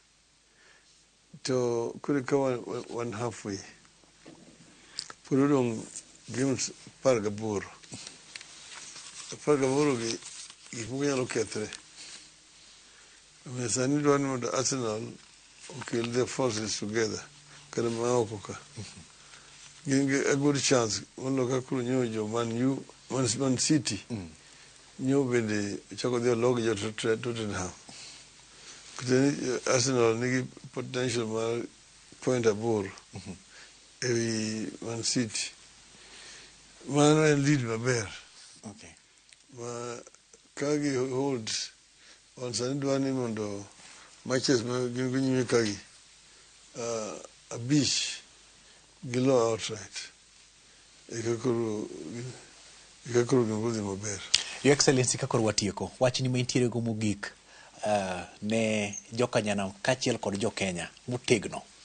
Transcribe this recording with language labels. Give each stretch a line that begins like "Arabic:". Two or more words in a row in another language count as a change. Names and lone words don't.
Luo (Kenya and Tanzania): To kuri ka
English: one halfway.
Luo (Kenya and Tanzania): Puro dong games 18. 18 gi gik moko nyalo kethre. Sani dwani mondo Arsenal okel
English: their forces together.
Luo (Kenya and Tanzania): Kada ma oko ka. Gin
English: a good chance.
Luo (Kenya and Tanzania): Mondo ka kuro nyo jo Man City. Nyo bende chako dhio logi jo Tottenham. Arsenal nigi potential mar point aboro ewi Man City. Mano en lead maber. Okay. Ma kagi
English: hold on
Luo (Kenya and Tanzania): sani dwani mondo matches ma gin nyime kagi abich gilo outright. Ikakuru gingodhi maber.
English: Your Excellency,
Luo (Kenya and Tanzania): kakor watieko. Wachni ma intiere go mogik ne jokanyanam kaachiel kod jo Kenya motegno.